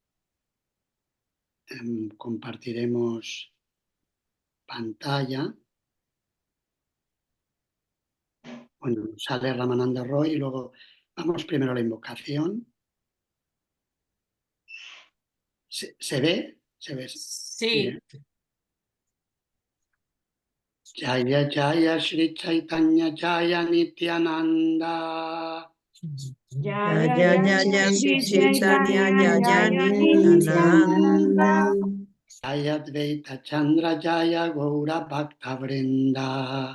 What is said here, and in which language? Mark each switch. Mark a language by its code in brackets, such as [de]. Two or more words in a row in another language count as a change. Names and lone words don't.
[es] Compartiremos pantalla. Bueno, sale Ramananda Roy y luego vamos primero a la invocación. ¿Se ve? ¿Se ve? Sí. Bien. [sa] Jaya Jaya Shri Chaitanya Jaya Nityananda. Jaya Jaya Shri Chaitanya Jaya Nityananda. Jaya Dvaita Chandra Jaya Gaura Bhakta Vrinda.